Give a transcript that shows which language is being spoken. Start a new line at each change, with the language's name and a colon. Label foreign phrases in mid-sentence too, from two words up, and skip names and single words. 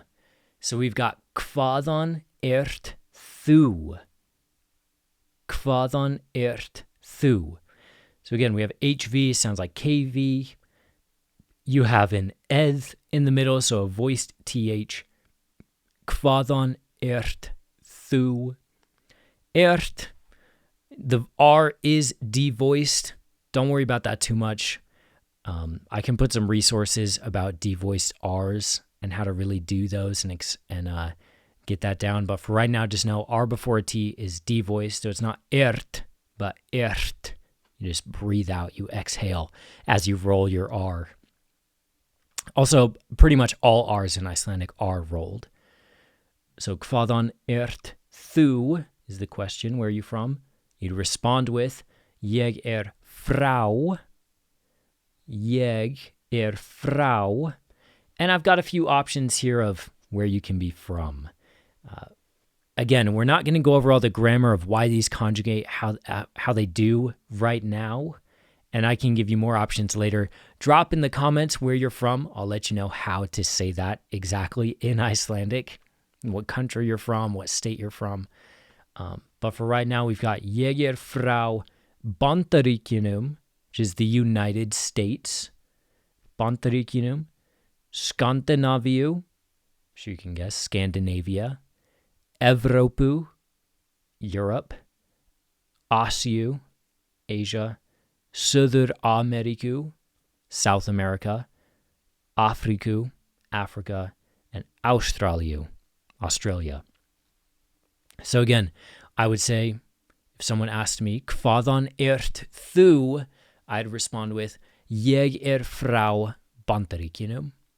English: So we've got
Icelandic: hvaðan ert þú? Hvaðan ert þú?
English: So again, we have HV, sounds like KV. You have an eth in the middle, so a voiced TH.
Icelandic: Hvaðan ert þú? Ert,
English: the R is devoiced. Don't worry about that too much. I can put some resources about devoiced R's and how to really do those and get that down. But for right now, just know R before a T is devoiced. So it's not ert, but ert. You just breathe out, you exhale as you roll your R. Also, pretty much all R's in Icelandic are rolled. So
Icelandic: hvaðan ert þú
English: is the question, where are you from? You'd respond with
Icelandic: ég frá.
English: Jeg frá. And I've got a few options here of where you can be from. Again, we're not going to go over all the grammar of why these conjugate, how they do right now. And I can give you more options later. Drop in the comments where you're from. I'll let you know how to say that exactly in Icelandic. What country you're from, what state you're from. But for right now, we've got
Icelandic: ég frá Bandaríkjunum,
English: which is the United States.
Icelandic: Bandaríkjunum. Skandinavíu,
English: sure you can guess, Scandinavia. Evrópu, Europe. Ásiu, Asia.
Icelandic: Suður-Ameríku,
English: South America. Afriku, Africa. And Ástraliu, Australia. So again, I would say, if someone asked me,
Icelandic: hvaðan ert þú?
English: I'd respond with,
Icelandic: ég frá Bandaríkjunum.